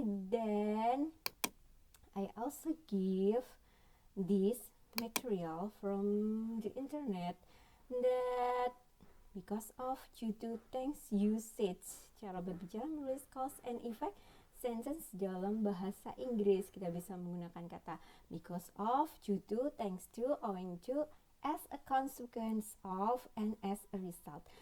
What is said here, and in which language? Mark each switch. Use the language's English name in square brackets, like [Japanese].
[English] Then I also give this material from the internet that because of, due to, thanks, usage. [Indonesian] Cara berbicara menulis [English] cause and effect sentence [Indonesian] dalam bahasa Inggris. Kita bisa menggunakan kata [English] because of, due to, thanks to, owing to, as a consequence of, and as a result.